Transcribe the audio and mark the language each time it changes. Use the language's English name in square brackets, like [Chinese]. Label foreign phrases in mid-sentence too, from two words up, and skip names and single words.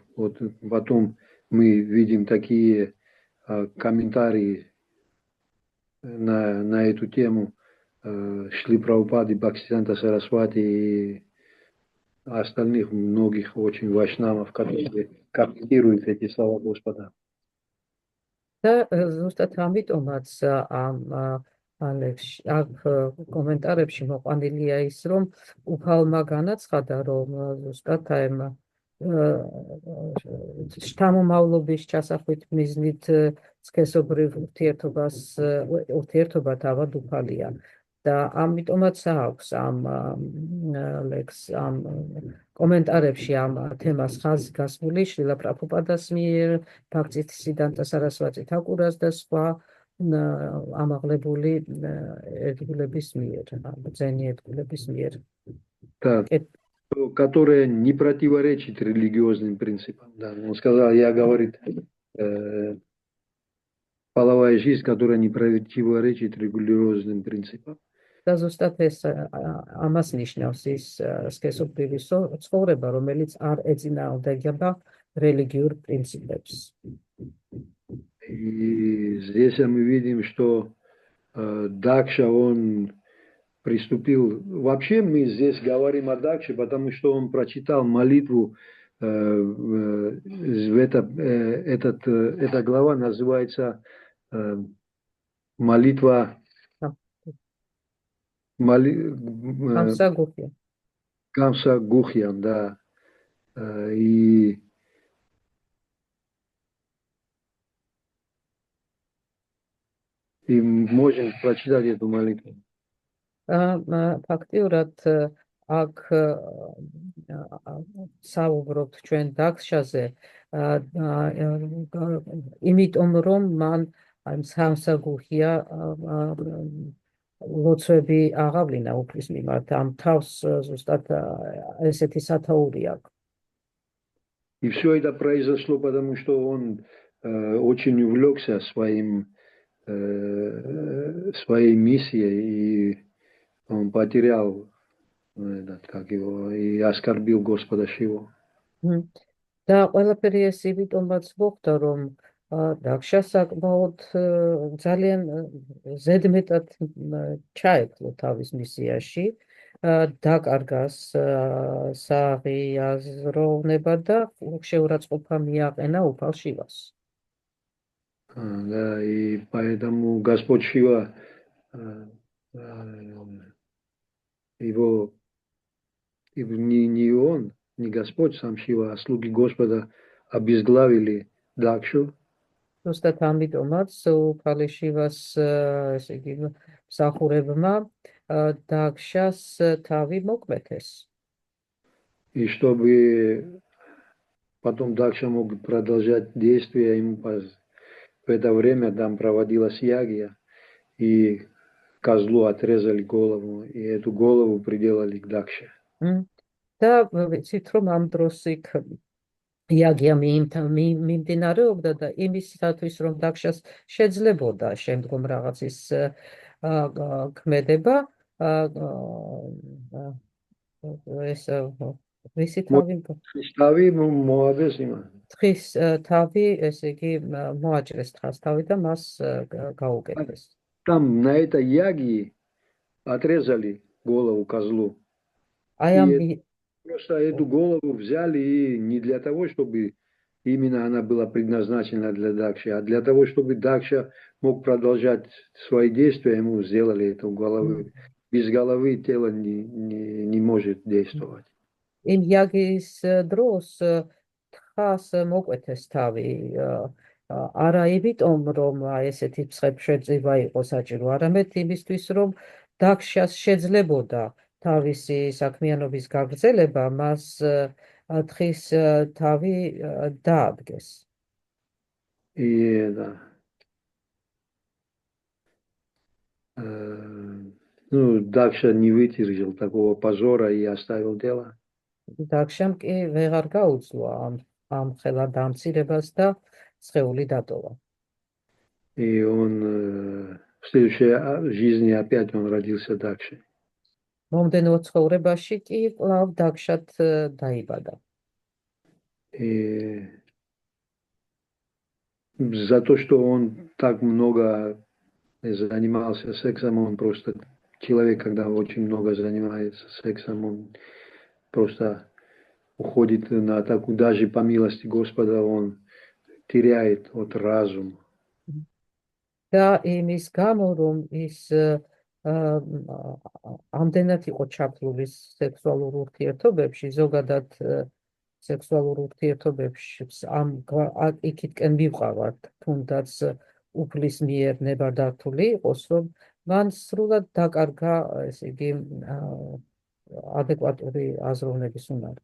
[Russian] Вот потом мы видим такие комментарии на эту тему Шрилы Прабхупады, Бхактисиданта Сарасвати и остальных многих очень вайшнавов, которые комментируют эти слова Господа. [Georgian] და ზუსტად ამიტომაც აქ კომენტარებში მოყვანილია ის, რომ უფალმა განაცხადა, რომ ზუსტად შთამომავლობის ჩასახვით მიზნით სქესობრივ ურთიერთობა თავად უფალია. და ამიტომაც აქვს ამ კომენტარებში ამ თემას ხაზი გასმული შრილა პრაბჰუპადას მიერ, ბhaktisидanta sarasvati თაკურას და სხვა ამაღლებული ერთგულების მიერ, ძენი ერთგულების მიერ. [Russian] Которая не противоречит религиозным принципам. Да. Он сказал, я, говорит, половая жизнь, которая не противоречит религиозным принципам. [Georgian] და ზუსტად ეს ამას ნიშნავს ის სქესობრივი ცხოვრება, რომელიც არ ეწინააღმდეგება რელიგიურ პრინციპებს. [Russian] И здесь мы видим, что Дакша, он приступил. Вообще мы здесь говорим о Дакше, потому что он прочитал молитву. Эта глава называется молитва Хамсагухи. Камса Гухьян, да. И можем прочитать эту молитву. [Georgian] ფაქტიურად აქ საუბრობთ ჩვენ დაქშაზე, იმიტომ რომ მან სამსაგუხია ლოცვები აღავლინა უფლის მიმართ, ამ თავს ზუსტად ესეთი სათაური აქვს. [Russian] И все это произошло, потому что он очень увлекся своей миссией, и он потерял и оскорбил Господа Шиву. [Georgian] და ყველაფერი ეს იმიტომაც მოხდა, რომ დაქშა საკმაოდ ძალიან ზედმეტად ჩაეფლო თავის მისიაში, დაკარგა საღი აზროვნება და შეურაცხყოფა მიაყენა უფალ შივას. [Russian] Да, и поэтому Господь Шива его не он, не Господь сам Шива, а слуги Господа обезглавили Дакшу. [Georgian] Зустат ამიტომაც უფალი შივას ესე იგი მსახურებმა დაქშას თავი მოკვეთეს. [Russian] И чтобы потом Дакша мог продолжать действия, ему в это время там проводилась ягия, и козлу отрезали голову, и эту голову приделали к Дакше. [Georgian] და ვიცით რომ ამ დროს იქ იაგია მიმდინარეობდა და იმისათვის რომ დაქშას შეძლებოდა შემდგომ რაღაცის ქმედება, ეს ვისი თავი მოადეს იმან. თხის თავი, ესე იგი მოაჭრეს თხას თავი და მას გაუკეთეს. [Russian] Там на этой ягии отрезали голову козлу. Просто эту голову взяли и не для того, чтобы именно она была предназначена для Дакши, а для того, чтобы Дакша мог продолжать свои действия, ему сделали эту голову. Без головы тело не может действовать. [Georgian] Იმ იაგის დროს თხას მოკვეთეს თავი, არა იმიტომ, რომ ესეთი მსხვერპლშეწირვა იყო საჭირო, არამედ იმისთვის, რომ დაქშას შეძლებოდა თავისი საქმიანობის გაგრძელება, მას თხის თავი დაადგეს. [Russian] Ну, Дакша не выдержал такого позора и оставил дело. [Georgian] Дакшам კი ვეღარ გაუძლო ამ ხელა დამცირებას და სხეული დატოვა. [Russian] И он в следующей жизни опять он родился Дакшей. [Georgian] მომდენო ცხოვრებაში კი კვლავ დაქშად დაიბადა. [Russian] И за то, что он так много занимался сексом, он просто человек, когда очень много занимается сексом, он просто уходит на такую, даже по милости Господа, он теряет от разума. Да, [Georgian] იმის გამო, რომ ის ამდენად იყო ჩაფლული სექსუალურ ურთიერთობებში, ზოგადად სექსუალურ ურთიერთობებში იქითკენ მივყავართ, თუნდაც უფლის მიერ ნებადართული იყოს, რომ მან სრულად დაკარგა, ესე იგი, адекватური აზროვნების უნარი.